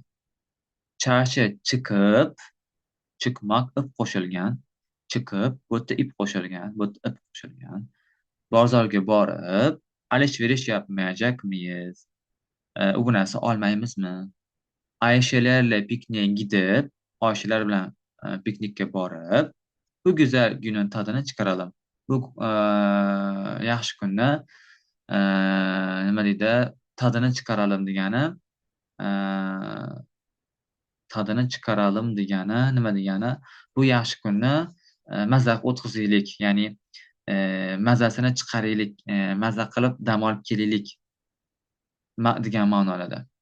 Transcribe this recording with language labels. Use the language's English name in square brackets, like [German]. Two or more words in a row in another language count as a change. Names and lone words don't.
[Uzbek] Charchi chiqib, chiqmoq ip qo'shilgan. Chiqib, bu yerda ip qo'shilgan, bu yerda ip qo'shilgan. [Turkish] Bozorga borib, alış-veriş yapmayacakmıyız? [Uzbek] Bu narsa olmaymizmi? [Turkish] Ayşelerle pikniğe gidip, [Uzbek] Ayşeler bilan piknikka borib, [Turkish] bu güzel günün tadını çıkaralım. [Uzbek] Bu yaxshi kunni nima deydi? [Turkish] Tadini chiqaralım [Uzbek] degani [Turkish] tadini chiqaralım [Uzbek] degani nima degani? Bu yaxshi kunni mazza o'tkazaylik, ya'ni mazasini chiqaraylik, mazza qilib dam olib kelaylik degan ma'nolarda.